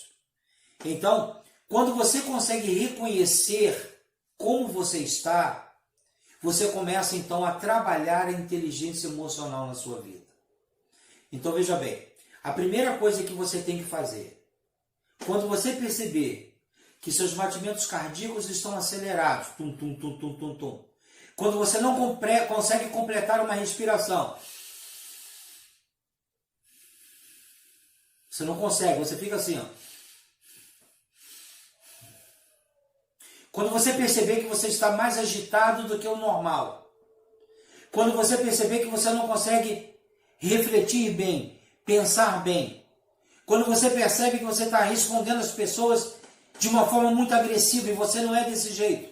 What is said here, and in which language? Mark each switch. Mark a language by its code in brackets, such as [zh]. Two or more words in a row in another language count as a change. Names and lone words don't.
[pt] Então, quando você consegue reconhecer como você está, você começa então a trabalhar a inteligência emocional na sua vida. Então veja bem, a primeira coisa que você tem que fazer, quando você perceber que seus batimentos cardíacos estão acelerados, tum, tum, tum, tum, tum, tum, quando você não consegue completar uma respiração, você não consegue, você fica assim, ó. Quando você perceber que você está mais agitado do que o normal, quando você perceber que você não consegue refletir bem, pensar bem, quando você percebe que você está respondendo às pessoas de uma forma muito agressiva, e você não é desse jeito.